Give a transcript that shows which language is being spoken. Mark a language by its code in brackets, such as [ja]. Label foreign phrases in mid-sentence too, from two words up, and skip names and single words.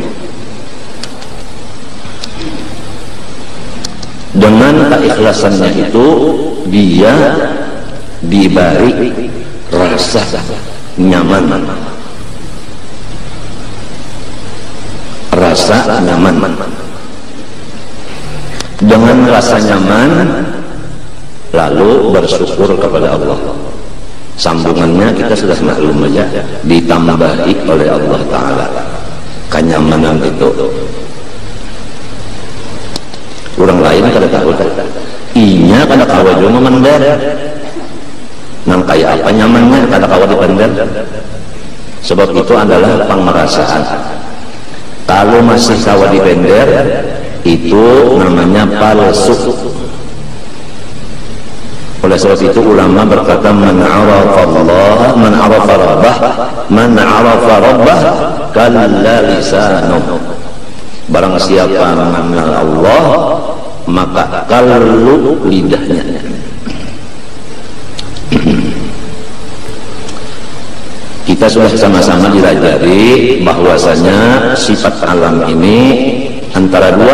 [id] Dengan keikhlasannya itu dia diberi rasa nyaman, rasa nyaman. Dengan rasa nyaman lalu bersyukur kepada Allah. Sambungannya kita sudah maklum aja, ditambahi oleh Allah Ta'ala kenyamanan itu. [bjn] Orang lain kada tahu, inya kada kawa juga memandar nang kaya apa nyamannya kada kawa dipandar. [id] Sebab itu adalah pengerasaan. [bjn] Kalau masih kawa dipandar, itu namanya palsu. [id] Oleh sebab itu ulama berkata, [ar] من عرف الله، من عرف ربه، من عرف ربه كلّ لسانه. [id] Barang siapa mengenal Allah, maka kallu lidahnya. Kita sudah sama-sama dilajari bahwasanya sifat alam ini antara dua.